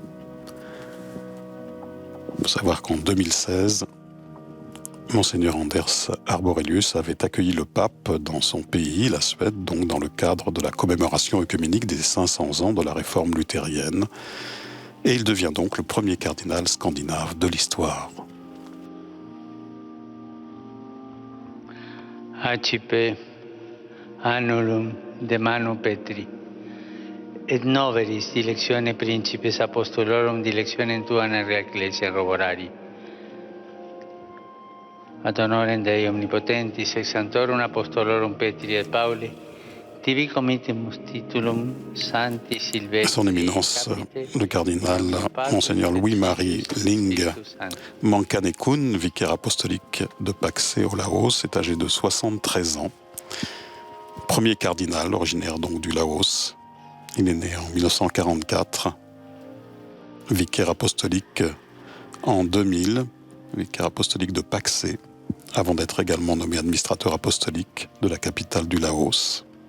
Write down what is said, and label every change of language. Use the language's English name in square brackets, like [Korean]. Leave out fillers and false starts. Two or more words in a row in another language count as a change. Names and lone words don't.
[French] Il faut savoir qu'en 2016, Monseigneur Anders Arborelius avait accueilli le pape dans son pays, la Suède, donc dans le cadre de la commémoration œcuménique des 500 ans de la Réforme luthérienne, et il devient donc le premier cardinal scandinave de l'histoire. [Latin] Accipe annulum de manu Petri, et noveris directione principis apostolorum directionem tuam erga ecclesiam roborari. Ad honorem Dei omnipotentis et sanctorum apostolorum Petri et Pauli, tibi committimus titulum Sancti Silvestri. [French] Son éminence, le cardinal Monseigneur Louis-Marie Ling Mankanekun, vicaire apostolique de Paksé au Laos, est âgé de 73 ans. Premier cardinal, originaire donc du Laos. Il est né en 1944, vicaire apostolique en 2000, vicaire apostolique de Paksé, avant d'être également nommé administrateur apostolique de la capitale du Laos.